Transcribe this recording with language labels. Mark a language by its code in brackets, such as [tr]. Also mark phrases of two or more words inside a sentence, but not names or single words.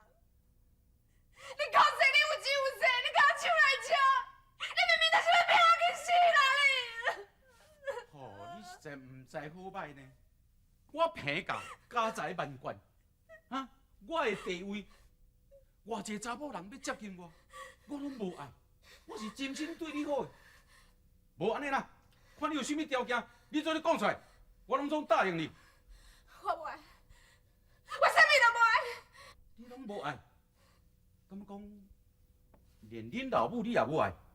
[nan] 你靠谁？你有钱有势，你甲我抢来抢，你明明就是要骗我去死啦你！哦，你实在唔知好歹呢。我平价家财万贯，啊，我的地位，偌济查某人要接近我，我拢无爱。我是真心对你好的。无安尼啦，看你有啥物条件，你做你讲出来，我拢总答应你。我无爱，我啥物都无爱。你拢无爱，敢讲连恁老母你也无爱？